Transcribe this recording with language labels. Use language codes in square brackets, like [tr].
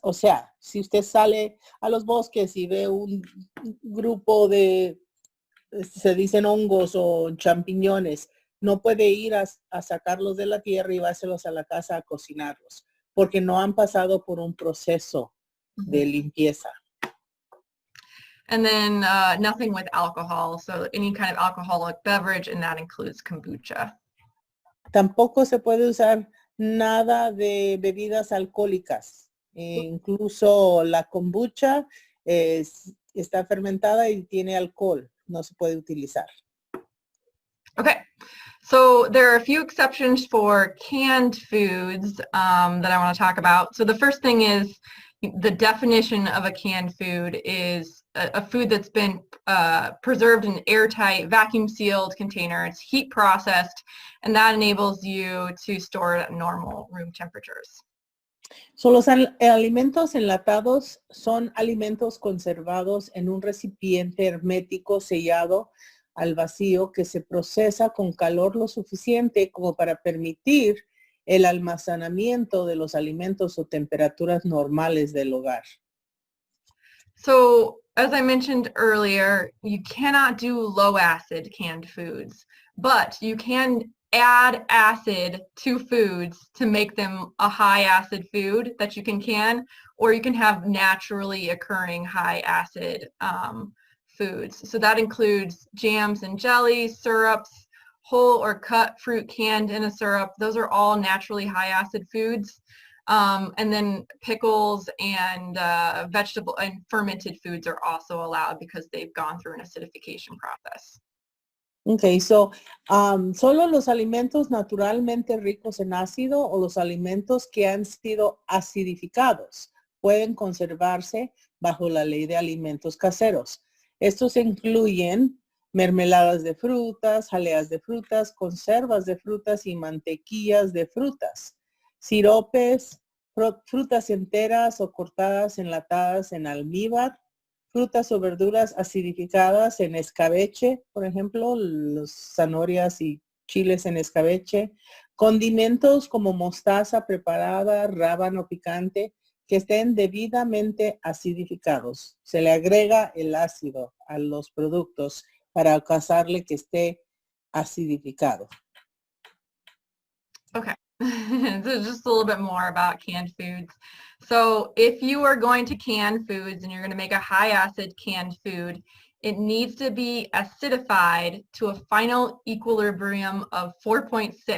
[es] O sea, si usted sale a los bosques y ve un grupo de, se dicen hongos o champiñones, no puede ir a sacarlos de la tierra y llevárselos a la casa a cocinarlos, porque no han pasado por un proceso de limpieza. [en] And then nothing with alcohol, so any kind of alcoholic beverage, and that includes kombucha. [es] Tampoco se puede usar nada de bebidas alcohólicas. Incluso la kombucha está fermentada y tiene alcohol. No se puede utilizar. [en] Okay, so there are a few exceptions for canned foods that I want to talk about. So the first thing is the definition of a canned food is a food that's been preserved in an airtight, vacuum-sealed container. It's heat processed, and that enables you to store it at normal room temperatures. [es] So, los alimentos enlatados son alimentos conservados en un recipiente hermético sellado al vacío que se procesa con calor lo suficiente como para permitir el almacenamiento de los alimentos o temperaturas normales del hogar. [en] So, as I mentioned earlier, you cannot do low acid canned foods, but you can add acid to foods to make them a high acid food that you can, or you can have naturally occurring high acid foods. So that includes jams and jellies, syrups, whole or cut fruit canned in a syrup. Those are all naturally high acid foods. And then pickles and vegetable and fermented foods are also allowed because they've gone through an acidification process. [es] Okay, so solo los alimentos naturalmente ricos en ácido o los alimentos que han sido acidificados pueden conservarse bajo la ley de alimentos caseros. Estos incluyen mermeladas de frutas, jaleas de frutas, conservas de frutas y mantequillas de frutas, siropes, frutas enteras o cortadas enlatadas en almíbar, frutas o verduras acidificadas en escabeche, por ejemplo, las zanahorias y chiles en escabeche, condimentos como mostaza preparada, rábano picante, que estén debidamente acidificados. Se le agrega el ácido a los productos para causarle que esté acidificado. [en] Okay, so just a little bit more about canned foods. So if you are going to can foods and you're going to make a high acid canned food, it needs to be acidified to a final equilibrium of 4.6.